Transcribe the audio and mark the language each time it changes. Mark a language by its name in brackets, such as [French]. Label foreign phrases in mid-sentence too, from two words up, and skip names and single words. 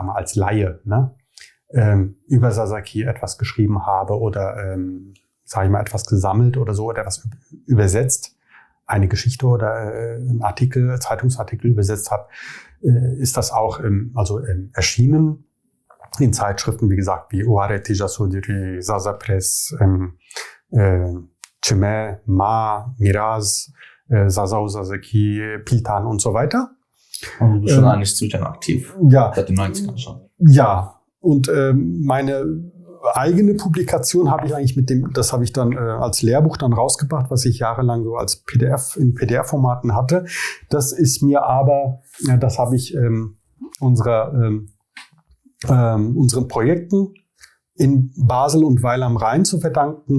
[German] mal, als Laie, ne, über Sasaki etwas geschrieben habe oder, sage ich mal, etwas gesammelt oder so oder etwas übersetzt, eine Geschichte oder ein Artikel, Zeitungsartikel übersetzt habe, ist das auch erschienen in Zeitschriften, wie gesagt, wie Uare Tijasudiri, Sasa Press, Chime, Ma, Miraz, Sasao Sasaki, Piltan und so weiter. Und du bist schon eigentlich ziemlich aktiv. Ja. Seit den 90ern schon. Ja. Und meine eigene Publikation habe ich eigentlich das habe ich dann als Lehrbuch dann rausgebracht, was ich jahrelang so als PDF in PDF-Formaten hatte. Das ist mir aber, das habe ich unseren Projekten in Basel und Weil am Rhein zu verdanken.